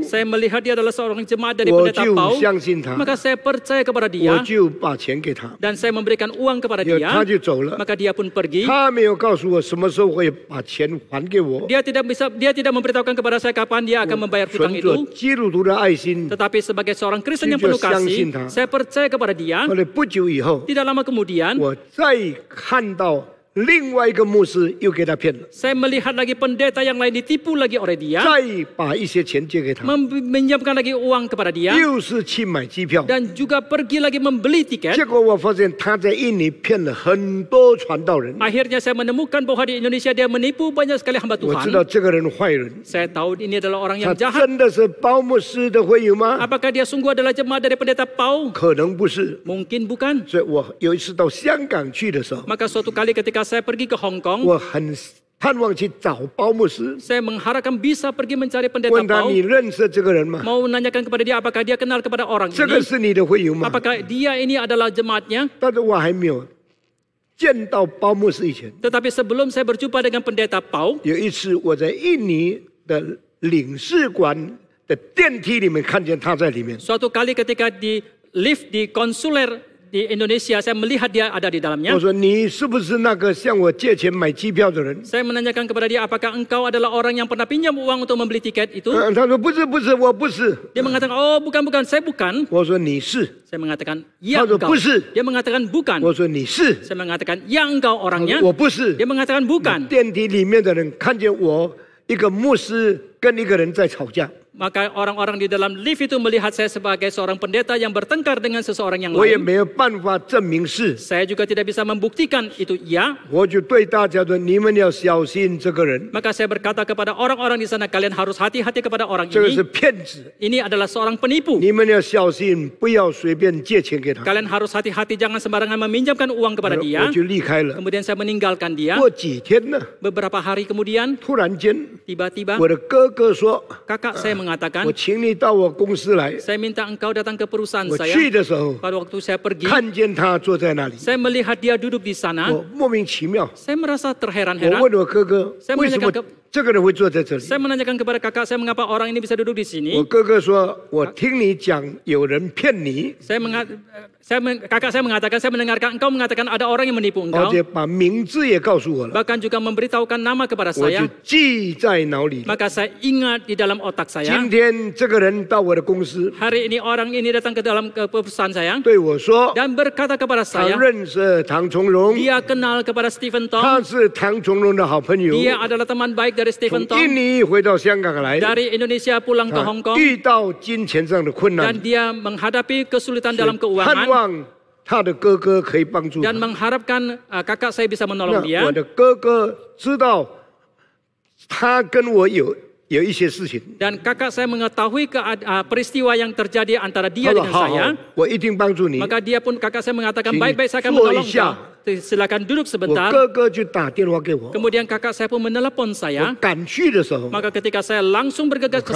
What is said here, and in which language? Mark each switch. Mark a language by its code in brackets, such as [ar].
[id] Saya melihat dia adalah seorang jemaat dari [zh] 我 [id] pendeta [zh] 就 [id] Pau. [zh] 相信他， [id] Maka saya percaya kepada [zh] 我 [id] dia [zh] 就把钱给他， [id] dan saya memberikan uang kepada [zh] 因为 [id] dia. [zh] 他就走了。 [id] Maka dia pun pergi. [zh] 他没有告诉我什么时候会把钱还给我， [id] Dia tidak memberitahukan kepada saya kapan dia akan membayar hutang [zh] 存着 [id] itu. [zh] 基督徒的爱心。 [id] Tetapi sebagai seorang Kristen yang [zh] 就 [id] penuh [zh] 相信他。 [id] saya percaya kepada dia. [zh] 后来不久以后， [id] Tidak lama kemudian, [zh] 我再看到另外一个牧师又给他骗了， [id] saya melihat lagi pendeta yang lain ditipu lagi oleh dia, [zh] 再把一些钱借给他， [id] meminjamkan lagi uang kepada dia, [zh] 又是去买机票。 [id] dan juga pergi lagi membeli [zh] 结 [id] tiket. [zh] 果我发现他在印尼骗了很多传道人。 [id] Akhirnya saya menemukan bahwa di Indonesia dia menipu banyak sekali hamba [zh] 我知道 [id] Tuhan. [zh] 这个人坏人， [id] Saya tahu ini adalah orang [zh] 他 [id] yang jahat. [zh] 真的是包牧师的会友吗？ [id] Apakah dia sungguh adalah jemaat dari pendeta Pau? [zh] 可能不是。 [id] Mungkin bukan. [zh] 所以我有一次到香港去的时候， [id] Maka suatu kali ketika saya pergi ke Hong Kong, [zh] 我很盼望去找包牧师， [id] saya mengharapkan bisa pergi mencari pendeta [zh] 问他 [id] Pau. [zh] 你认识这个人吗？ [id] Mau menanyakan kepada dia apakah dia kenal kepada orang [zh] 这个 [id] ini. [zh] 是你的会友吗？ [id] Apakah dia ini adalah jemaatnya? [zh] 但是我还没有见到包牧师以前， [id] Tetapi sebelum saya berjumpa dengan pendeta Pau, [zh] 有一次我在印尼的领事馆的电梯里面看见他在里面， [id] suatu kali ketika di lift di konsuler di Indonesia, saya melihat dia ada di [zh] 我 [id] dalamnya. [zh] 说你是不是那个向我借钱买机票的人？ [id] Saya menanyakan kepada dia, apakah engkau adalah orang yang pernah pinjam uang untuk membeli tiket itu? [zh] 他说不是不是，我不是。 [id] Dia mengatakan, oh bukan, saya bukan. [zh] 我说你是， [id] Saya mengatakan, ya [zh] 他说 [id] engkau. [zh] 不是， [id] Dia mengatakan bukan. [zh] 我说你是， [id] Saya mengatakan, ya engkau orangnya. [zh] 我不是。 [id] Dia mengatakan bukan. [zh] 电梯里面的人看见我一个牧师跟一个人在吵架， [id] Maka orang-orang di dalam lift itu melihat saya sebagai seorang pendeta yang bertengkar dengan seseorang yang [zh] 我也没有办法证明是。 [id] Saya juga tidak bisa membuktikan itu iya. [zh] 我就对大家说：你们要小心这个人， [id] Maka saya berkata kepada orang-orang di sana, kalian harus hati-hati kepada orang [zh] 这个是 [id] ini. [zh] 骗子， [id] Ini adalah seorang penipu. [zh] 你们要小心，不要随便借钱给他。 [id] Kalian harus hati-hati, jangan sembarangan meminjamkan uang kepada [zh] 我 [id] dia. [zh] 就离开了。 [id] Kemudian saya meninggalkan dia. [zh] 过几天呢， [id] Beberapa hari kemudian, [zh] 突然间， [id] tiba-tiba [zh] 我的哥哥说 [id] kakak saya：“ mengatakan, [zh] 我请你到我公司来。 [id] saya minta engkau datang ke perusahaan [zh] 我 [id] saya. [zh] 去的时候， [id] Pada waktu saya pergi, [zh] 看见他坐在那里， [id] saya melihat dia duduk di sana. [zh] 我莫名其妙。 [id] Saya merasa [zh] 我 [id] terheran-heran. [zh] 问我哥哥， [id] saya [zh] 为什么 [id] menanyakan [zh] 这个人会坐在这里？ [id] Saya menanyakan kepada kakak saya mengapa orang ini bisa duduk di [zh] 我 [id] sini. [zh] 哥哥说：我听你讲有人骗你， [id] Kakak saya mengatakan, saya mendengarkan engkau mengatakan ada orang yang menipu [zh] 而且把名字也告诉我了， [id] Bahkan juga memberitahukan nama kepada [zh] 我就 [id] saya. [zh] 记在脑里了。 [id] Maka saya ingat di dalam otak saya. [zh] 今天这个人到我的公司， [id] Hari ini orang ini datang ke dalam ke perusahaan saya [zh] 对我说， [id] dan berkata kepada [zh] 他 [id] saya, [zh] 认识唐从容， [id] dia kenal kepada Stephen [zh] 他 [id] Tong. [zh] 是唐从容的好朋友， [id] Dia adalah teman baik dari [zh] 从 [id] Stephen [zh] 印 [id] Tong. [zh] 尼回到香港来， [id] Dari Indonesia pulang ke [zh] 他 [id] Hong Kong [zh] 遇到金钱上的困难 [id] dan，dia menghadapi kesulitan dalam [zh] 盼 [id] keuangan [zh] 望他的哥哥可以帮助他 [id] dan。 mengharapkan kakak saya bisa [zh] 那 [id] menolong dia. [zh] 我的哥哥知道他跟我有一些事情， [id] Dan kakak saya mengetahui peristiwa yang terjadi antara [zh] 他 [id] dia [zh] 说 [id] dengan [zh] 好 [id] saya. ， [zh] 我一定帮助你。 [id] Maka dia pun kakak saya mengatakan [zh] 请 [id] baik-baik saya akan [zh] 坐一 [id] menolong [zh] 下。 [id] kau. Silakan duduk sebentar. [zh] 哥哥就打电话给我， [id] Kemudian kakak saya pun menelepon saya. [zh] 赶去的时候， [id] Maka ketika saya langsung bergegas ke